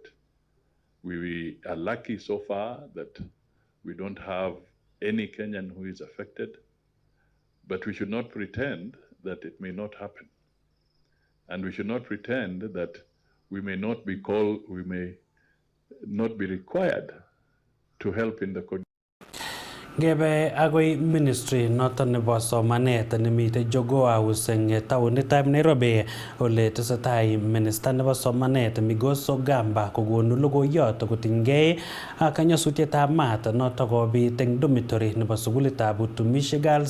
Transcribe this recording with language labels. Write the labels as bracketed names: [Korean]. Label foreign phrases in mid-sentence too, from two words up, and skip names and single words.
[English] We are lucky so far that we don't have any Kenyan who is affected, but we should not pretend that it may not happen. And we should not pretend that we may not be called, we may not be required to help in the [Kalenjin] Gebe agoi ministry noton nebo somanet nemite Jogoa House eng taunitab Nairobi ole tesetai minister nebo somanet Migos Ogamba kokonu logoiyot kotinygei ak nyasutietab maat notok kobit eng dormitory nebo sukulitab Utumishi Girls